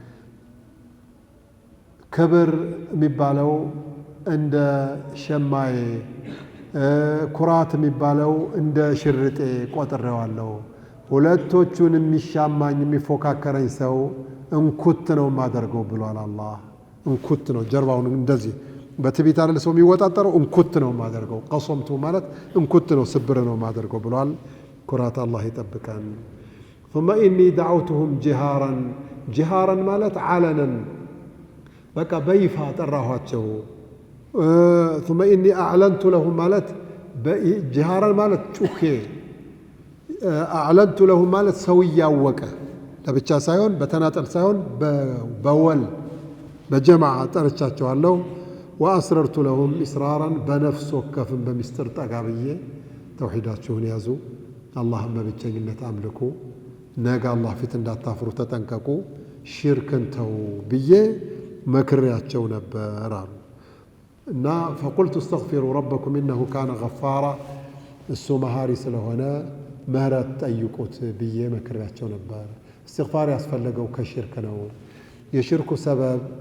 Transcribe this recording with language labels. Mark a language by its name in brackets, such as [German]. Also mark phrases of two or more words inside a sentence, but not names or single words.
[Amharic] ክብር የሚባለው እንደ ሸማዬ፣ ኩራት የሚባለው እንደ ሽርጤ ቆጥሬዋለሁ። ሁለቶቹን የሚሻማኝ የሚፎካከረኝ ሰው እንኩት ነው የማደርገው ብሏል አላህ። እንኩት ነው ጀርባውን እንደዚህ በትቢት አይደል ሰው የሚወጣጠረው፣ እንኩት ነው የማደርገው። ቀሰምቱ ማለት እንኩት ነው ስብር ነው የማደርገው ብሏል። ኩራት አላህ ይጠብቀን። [Arabic] ثم إني دعوتهم جهارا [Amharic] ማለት ዓለነን በቃ በይፋ ጠራኋቸው። [Arabic] ثم إني أعلنت لهم [Amharic] ማለት جهارا ማለት ጩኼ፣ [Arabic] أعلنت لهم [Amharic] ማለት ሰው እያወቀ ለብቻ ሳይሆን በተናጠል ሳይሆን በወል በጀማዓ ጠርቻቸዋለሁ። [Arabic] وأسررت لهم إسرارا [Amharic] በነፍስ ወከፍን በሚስጥር ጠጋ ብዬ ተውሂዳችሁን ያዙ፣ አላህን በብቸኝነት አምልኩ፣ ነገ አላህ ፊት እንዳታፍሩ ተጠንቀቁ፣ ሽርክን ተው ብዬ መክሬያቸው ነበር አሉ እና [Arabic] فقلت استغفروا ربكم إنه كان غفارا፣ [Amharic] እሱ መሃሪ ስለሆነ ምህረት ጠይቁት ብዬ መክሬያቸው ነበር። እስትግፋር ያስፈለገው ከሽርክ ነው። የሽርኩ ሰበብ